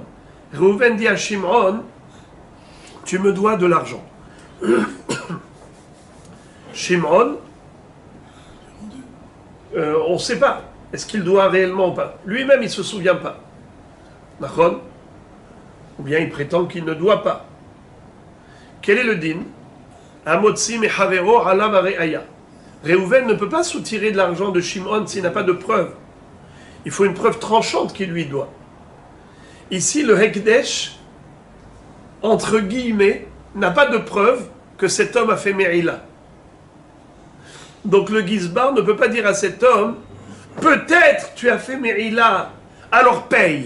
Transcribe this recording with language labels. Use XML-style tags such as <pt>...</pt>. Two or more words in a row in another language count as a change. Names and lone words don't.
<fr>Réhouven dit à Shimon, tu me dois de l'argent. Shimon, on ne sait pas. Est-ce qu'il doit réellement ou pas? Lui-même, il ne se souvient pas. D'accord? Ou bien il prétend qu'il ne doit pas. Quel est le din?</fr> <he>המוציא מחברו עליו הראיה.</he> <fr>Réhouven ne peut pas soutirer de l'argent de Shimon s'il n'a pas de preuve. Il faut une preuve tranchante qu'il lui doit. Ici, le Hekdesh, entre guillemets, n'a pas de preuve que cet homme a fait Me'ila. Donc le Gizbar ne peut pas dire à cet homme, peut-être tu as fait Me'ila, alors paye.</fr>